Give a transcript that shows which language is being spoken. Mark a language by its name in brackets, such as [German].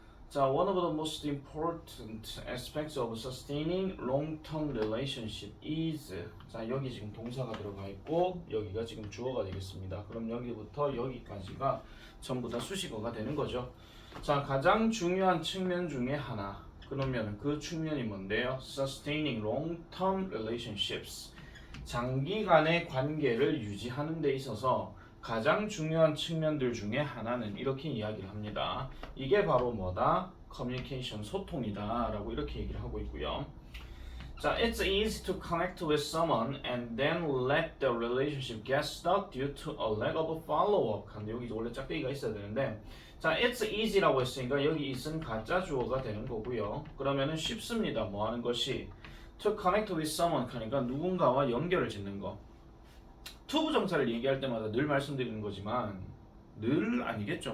[Korean] 자, [English] one of the most important aspects of sustaining long-term relationship is [Korean] 자, 여기 지금 동사가 들어가 있고 여기가 지금 주어가 되겠습니다. 그럼 여기부터 여기까지가 전부 다 수식어가 되는 거죠. 자, 가장 중요한 측면 중에 하나 그러면 그 측면이 뭔데요? [English] Sustaining long-term relationships. [Korean] 장기간의 관계를 유지하는 데 있어서 가장 중요한 측면들 중에 하나는 이렇게 이야기를 합니다. 이게 바로 뭐다? Communication, 소통이다 라고 이렇게 얘기를 하고 있고요. [English] 자, it's easy to connect with someone and then let the relationship get stuck due to a lack of follow-up. [Korean] 근데 여기 원래 짝대기가 있어야 되는데 자, it's easy라고 했으니까 여기 it은 가짜 주어가 되는 거고요. 그러면은 쉽습니다. 뭐 하는 것이 [English] to connect with someone [Korean] 하니까 누군가와 연결을 짓는 거. 투부정사를 얘기할 때마다 늘 말씀드리는 거지만 늘 아니겠죠.